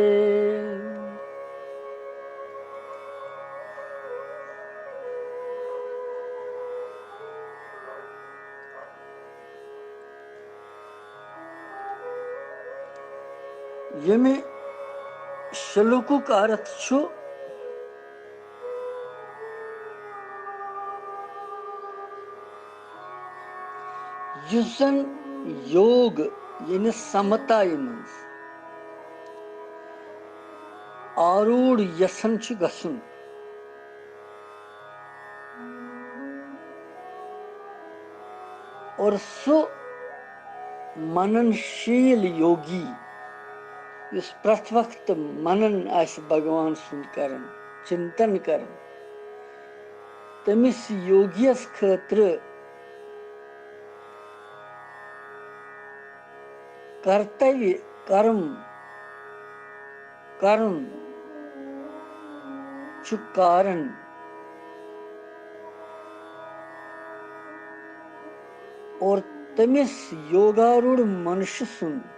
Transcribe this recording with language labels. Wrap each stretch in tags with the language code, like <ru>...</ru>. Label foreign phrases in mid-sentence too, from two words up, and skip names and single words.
<ks>यमे श्लोकुक अर्थ छु युसन योग यानी समता मज आरूढ़ यसन छु गसुन और सो मननशील योगी इस प्रत वक्त मनन आस भगवान सुन करन चिंतन करन तमिस योगियस खत्र कर्तव्य कर्म कर्म छु कारण और तमिस योगारूढ़ मनुष्य सुन</ks>